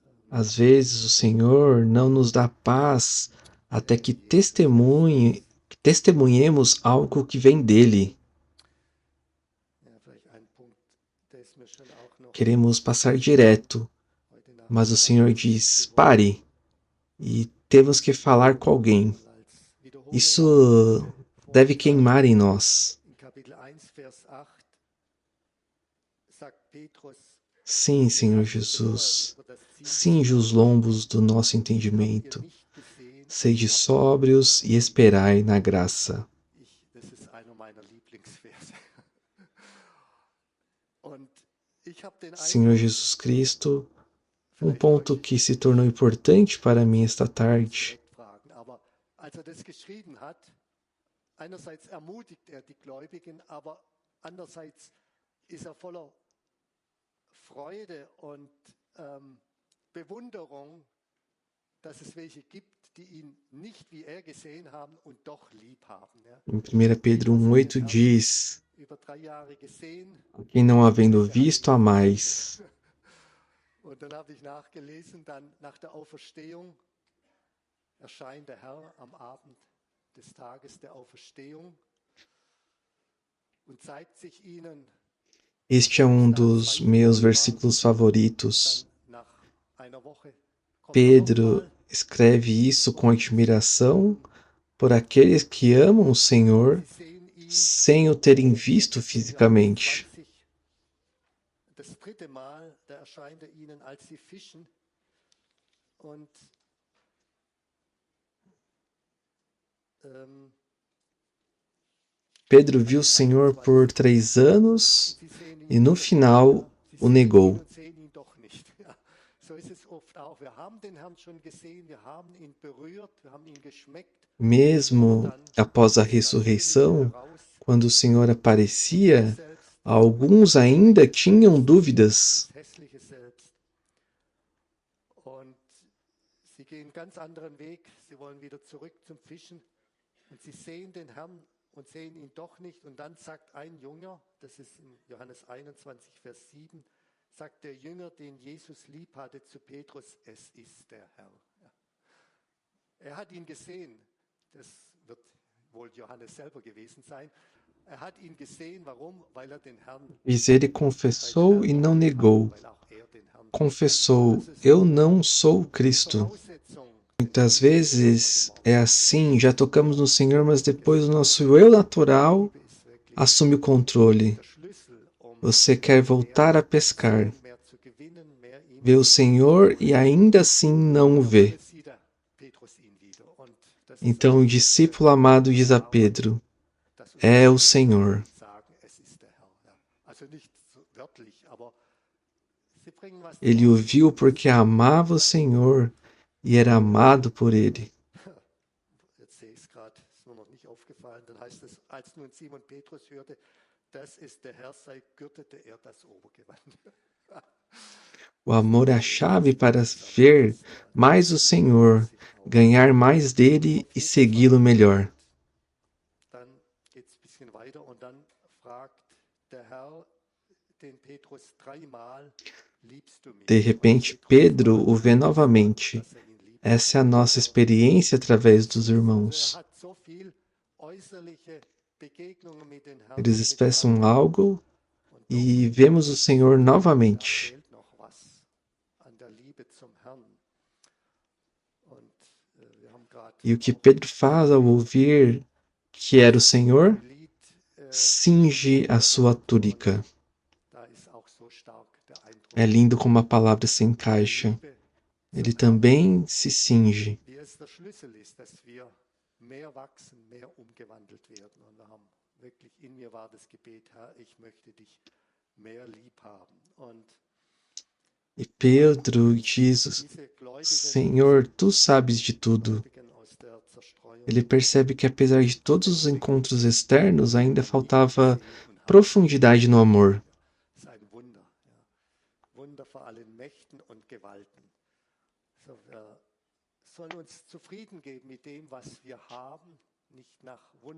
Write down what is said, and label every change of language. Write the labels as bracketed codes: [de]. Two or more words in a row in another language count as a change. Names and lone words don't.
[pt] Às vezes o Senhor não nos dá paz até que testemunhemos algo que vem dele. [de] Ja, vielleicht ein Punkt, der ist mir schon auch noch [pt] Queremos passar direto, [de] heute [pt] mas o [de] Nachmittag [pt] Senhor diz: pare e temos que falar com alguém. [de] mal als Wiederholung [pt] Isso deve queimar em nós. [de] in Kapitel 1, Vers 8 sagt Petrus, [pt] Sim, Senhor Jesus, cinge os lombos do nosso [de] habt ihr [pt] entendimento. [de] nicht gesehen, [pt] Sede sóbrios e esperai na graça. [de] das ist einer meiner Lieblingsverse. Und ich habe den Senhor Eindruck, Jesus Cristo, vielleicht ponto euch [pt] que se tornou importante para mim esta tarde. [de] direkt fragen, aber als er das geschrieben hat, einerseits ermutigt er die Gläubigen, aber andererseits ist er voller Freude und Bewunderung, dass es welche gibt, die ihn nicht wie er gesehen haben und doch lieb haben. Ja. [pt] Em 1 Pedro 1,8 diz: [de] Über 3 Jahre gesehen [pt] quem não havendo visto a mais, [de] und dann habe ich nachgelesen, dann nach der Auferstehung erscheint der Herr am Abend des Tages der Auferstehung und zeigt sich ihnen [pt] este é dos meus versículos favoritos. [de] dann nach einer Woche. Kommt er Pedro nochmal, [pt] escreve isso com admiração por aqueles que amam o Senhor [de] sie sehen ihn [pt] sem o terem visto fisicamente. [de] 20. Das 3. Mal, da erscheint er ihnen, als sie fischen. Und [pt] Pedro viu o Senhor por 3 anos [de] sie sehen e ihn, [pt] no final [de] sie o sehen ihn [pt] negou. [de] und sehen ihn doch nicht. Ja, so ist es oft auch. Wir haben den Herrn schon gesehen, wir haben ihn berührt, wir haben ihn geschmeckt. [pt] Mesmo após a [de] Das Natürliche [pt] ressurreição, [de] heraus, [pt] quando o Senhor aparecia, [de] selbst [pt] alguns ainda tinham dúvidas. [de] das hässliche Selbst. Und sie gehen einen ganz anderen Weg. Sie wollen wieder zurück zum Fischen. Und sie sehen den Herrn und sehen ihn doch nicht. Und dann sagt ein Jünger, das ist in Johannes 21, Vers 7, sagt der Jünger, den Jesus lieb hatte, zu Petrus, es ist der Herr. Ja. Er hat ihn gesehen. Das wird wohl Johannes selber gewesen sein. Er hat ihn gesehen, warum? Weil er den Herrn [pt] Mas ele confessou e não negou. [de] weil auch er den Herrn [pt] Confessou: eu não sou Cristo. [de] Voraussetzung [pt] Muitas vezes é assim, já tocamos no Senhor, mas depois o nosso eu natural [de] ist wirklich [pt] assume o controle. [de] der Schlüssel, [pt] Você quer voltar a pescar, [de] mehr zu gewinnen, mehr ihm [pt] vê o Senhor e ainda assim não o vê. [de] sieht er Petrus ihn wieder. Und das ist [pt] Então o discípulo amado diz a Pedro: [de] das uns [pt] é o Senhor. [de] sagen, es ist der Herr. Ja. Also nicht so wörtlich, aber sie bringen was [pt] Ele o viu porque amava o Senhor e era amado por ele. [de] Jetzt sehe ich es gerade, ist mir noch nicht aufgefallen. Dann heißt es, als nun Simon Petrus hörte, das ist der Herr, sei, gürtete er das Obergewand. [pt] O amor é a chave para ver mais o Senhor, ganhar mais dele e segui-lo melhor. [de] Dann geht es ein bisschen weiter und dann fragt der Herr den Petrus 3-mal, liebst du mich? [pt] De repente, Pedro o vê novamente. [de] Dass er ihn liebt. [pt] Essa é a nossa experiência através dos irmãos. [de] Er hat so viel äußerliche Begegnungen mit den Herrn. Eles mit expressam Gott. algo Und [pt] e vemos o Senhor [de] da [pt] novamente. [de] fehlt noch was an der Liebe zum Herrn. Und wir haben gerade [pt] E o que Pedro faz ao ouvir que era o Senhor, [de] ein Lied, [pt] cinge a sua túnica. [de] da ist auch so stark der Eindruck. [pt] É lindo como a palavra se encaixa. [de] Liebe [pt] Ele também se cinge. [de] wie es der Schlüssel ist, dass wir mehr wachsen, mehr umgewandelt werden. Und wir haben wirklich, in mir war das Gebet, Herr, ich möchte dich mehr lieb haben. Und [pt] E Pedro diz: [de] diese Gläubigen, [pt] Senhor, tu sabes de tudo. [de] Gläubigen aus der Zerstreuung [pt] Ele percebe que apesar de todos os encontros externos, ainda faltava profundidade no amor. [de] ist ein Wunder. Ja. Wunder vor allen Mächten und Gewalten. So, wir sollen uns zufrieden geben mit dem, was wir haben, nicht nach Wunder.